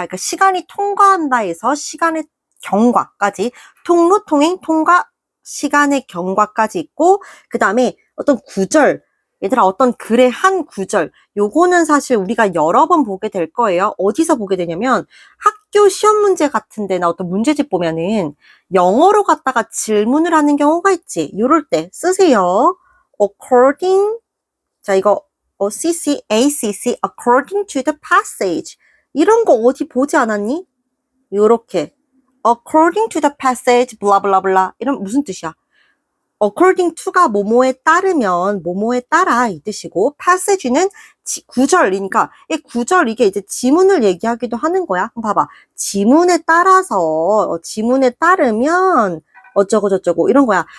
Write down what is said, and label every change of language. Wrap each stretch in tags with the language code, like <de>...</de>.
<ko>그러니까 시간이 통과한다 해서 시간의 경과까지, 통로, 통행, 통과, 시간의 경과까지 있고, 그 다음에 어떤 구절, 얘들아 어떤 글의 한 구절, 요거는 사실 우리가 여러 번 보게 될 거예요. 어디서 보게 되냐면 학교 시험 문제 같은 데나 어떤 문제집 보면은 영어로 갖다가 질문을 하는 경우가 있지. 요럴 때 쓰세요.</ko> <en>according,</en> <ko>자, 이거,</ko> <en>ACC, according to the passage.</en> <ko>이런 거 어디 보지 않았니? 요렇게.</ko> <en>according to the passage, blah, blah, blah.</en> <ko>이런 무슨 뜻이야? according to가 뭐뭐에 따르면, 뭐뭐에 따라 이 뜻이고, passage는 구절이니까, 이 구절, 이게 이제 지문을 얘기하기도 하는 거야. 봐봐. 지문에 따라서, 지문에 따르면, 어쩌고 저쩌고, 이런 거야.</ko>